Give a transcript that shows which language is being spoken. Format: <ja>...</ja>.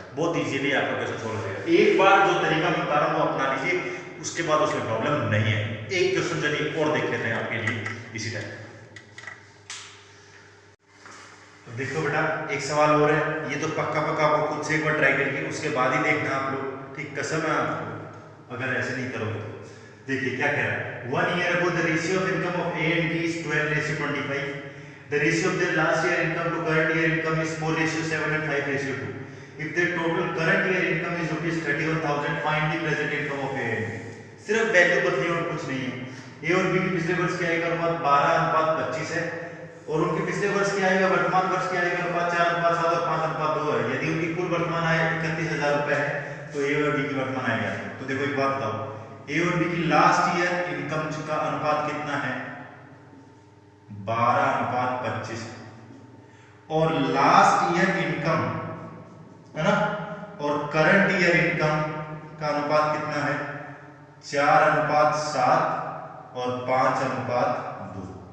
<hi>बहुत इजीली आपका question solve हो जाएगा, एक बार जो तरीका मैं बता रहा हूं वो अपना लीजिए, उसके बाद उसमें प्रॉब्लम नहीं है। एक क्वेश्चन चलिए और देख लेते हैं आपके लिए इसी टाइम। तो देखो बेटा एक सवाल और है, ये तो पक्का आपको खुद से एक बार ट्राई करके उसके बाद ही देखना आप लोग, ठीक, कसम है आपको अगर ऐसे नहीं करोगे तो। देखिए क्या कह रहा है,</hi> <en>1 year ago the ratio of income of A and B is 12:25, the ratio of their last year income to current year income is 4:7 and 5:2, if their total current year income is ₹31,000, find the present income of A and B।</en> <hi>सिर्फ value बदली और कुछ नहीं है। ए और B की पिछले वर्ष की आय का अनुपात 12:25 है, और उनके पिछले वर्ष की आय का वर्तमान वर्ष की आय का अनुपात 4:7 और 5:2 है। यदि उनकी कुल वर्तमान आय 31,000 रुपए है तो ए और बी की वर्तमान आय क्या है। तो देखो एक बात बताओ, ए और बी की लास्ट ईयर इनकम का अनुपात कितना है 12:25, और लास्ट ईयर इनकम है ना, और करंट ईयर इनकम का अनुपात कितना है 4:7 और 5:2।</hi>